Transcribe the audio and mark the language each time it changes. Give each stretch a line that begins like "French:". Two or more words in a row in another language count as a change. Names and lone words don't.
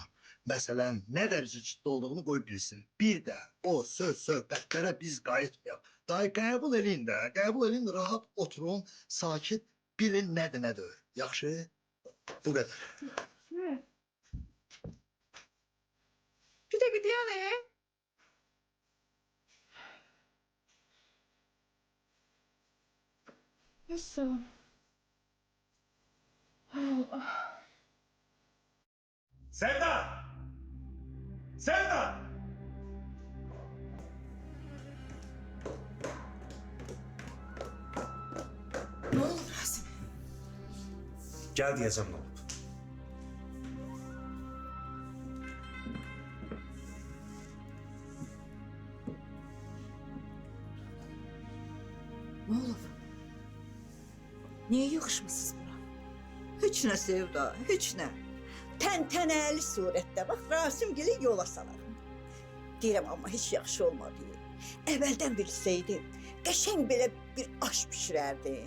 Azerbaijani: Məsələnin nə dərəcə ciddi olduğunu qoy bilsin. Bir də o söhbətlərə biz qayıtmayaq. Dayı qəbul eləyin də. Qəbul eləyin, rahat oturun, sakit bilin nədir, nədir. Yaxşı? Bu qədər. Nə? Bir də gidiyor ne?
Turkish: Nasıl? Allah. Sevda! Sevda! Ne oldu Rasim? Gel diyeceğim ne oldu. Ne olur?
Azerbaijani: Niyə yığışmısınız bura? Heç nə Sevda, heç nə. Təntənəli surətdə bax Rasimgili yola salarım. Deyirəm amma heç yaxşı olmadı. Əvvəldən bilsəydim, qəşəng belə bir aş bişirərdim.